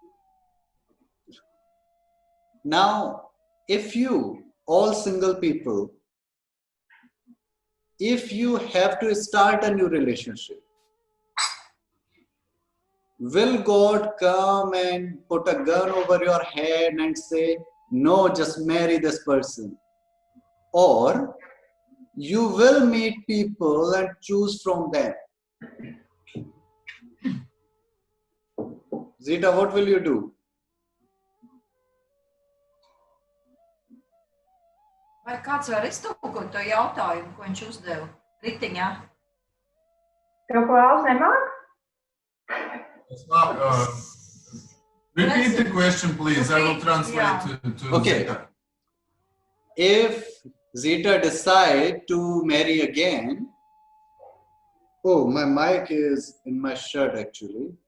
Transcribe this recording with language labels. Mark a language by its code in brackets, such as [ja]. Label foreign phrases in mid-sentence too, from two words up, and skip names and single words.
[en] Now, if you, all single people, if you have to start a new relationship, will God come and put a gun over your head and say, no, just marry this person? Or you will meet people and choose from them. Zita, what will you do? [lv] Vai kāds var iztulkot to jautājumu, ko viņš uzdeva ritiņā? To, ko Alls nemāk? [en] It's not, repeat the question, please. I will translate to Okay. Zita. If Zita decide to marry again, oh, my mic is in my shirt actually.